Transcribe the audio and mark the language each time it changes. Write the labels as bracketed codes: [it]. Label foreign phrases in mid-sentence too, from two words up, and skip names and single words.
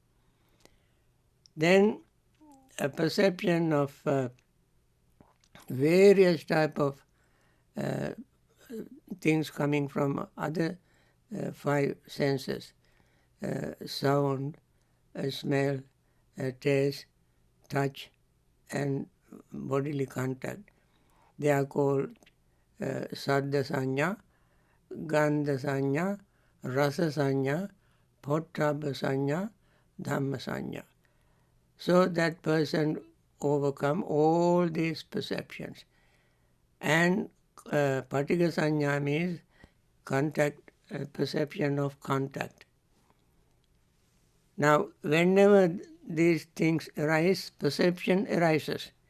[en] Then a perception of various type of things coming from other five senses, sound, smell, taste, touch, and bodily contact. They are called [pi] Saddha Sanya, Gandha Sanya, Rasa Sanya, Pottabha Sanya, Dhamma Sanya. [en] So that person overcome all these perceptions. And [pi] Patika Sanya [en] means contact, perception of contact. Now, whenever these things arise, perception arises.